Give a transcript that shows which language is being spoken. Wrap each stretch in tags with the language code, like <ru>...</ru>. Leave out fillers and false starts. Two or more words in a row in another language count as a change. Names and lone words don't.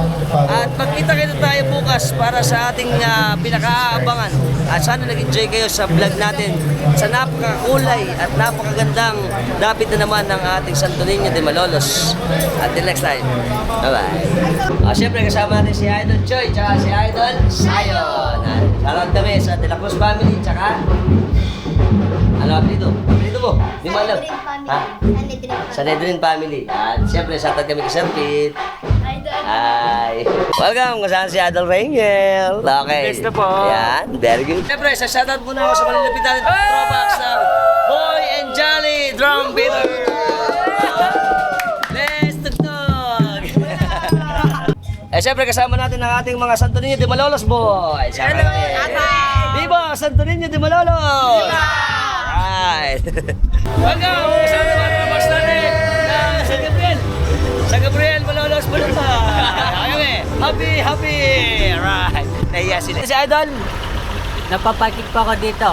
<tl>At magkita-kita tayo bukas para sa ating pinakaabangan. At sana nag-enjoy kayo sa vlog natin sa napakakulay at napakagandang dapit na naman ng ating Santo Niño de Malolos.</tl> <en>Until next time. Bye-bye.</en> <tl>Siyempre kasama natin si Idol Joy tsaka si Idol Sayon. Shoutout kami sa De La Cruz family tsaka ano apelido? Apelido mo? Di mo alam? Ha? Sa Nedrin family. At siyempre, shoutout kami kay Sir Pete. Hi! Welcome! Kasama si Idol Rangel. Okay. Next na po. Yan,</tl> <en>very good.</en> <tl>Siyempre, sa shoutout muna ako sa malilapit natin throwbacks ng Boy and Jolly Drum Beater. Let's tugtog! Siyempre, kasama natin ang ating mga Santo Niño de Malolos boys. Hello! Viva Santo Niño de Malolos! Viva! Right. Welcome! Kasama naman ang mga boss natin na San Gabriel. San Gabriel, Malolos, Malolos. Happy! Right. Nahiya sila. Si Idol? Napapakit pa ako dito.</tl>